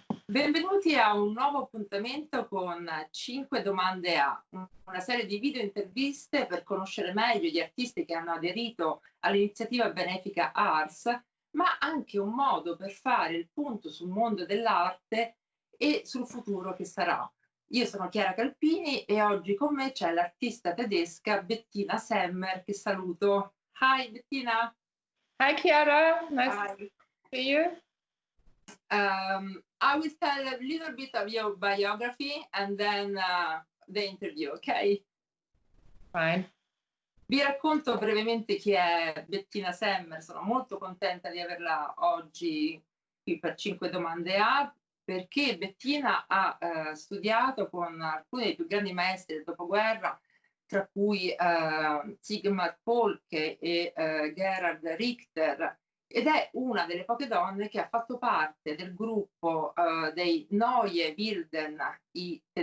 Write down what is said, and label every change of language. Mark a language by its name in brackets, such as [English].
[Italian] Benvenuti a un nuovo appuntamento con 5 domande A, una serie di video interviste per conoscere meglio gli artisti che hanno aderito all'iniziativa benefica Ars, ma anche un modo per fare il punto sul mondo dell'arte e sul futuro che sarà. Io sono Chiara Calpini e oggi con me c'è l'artista tedesca Bettina Semmer, che saluto. [English] Hi Bettina. Hi Chiara, nice Hi. to see you. I will tell a little bit of your biography and then the interview, ok? Fine. [Italian] Vi racconto brevemente chi è Bettina Semmer. Sono molto contenta di averla oggi qui per 5 domande A, perché Bettina ha studiato con alcuni dei più grandi maestri del dopoguerra, tra cui Sigmar Polke e Gerhard Richter, ed è una delle poche donne che ha fatto parte del gruppo dei Neue Wilden, i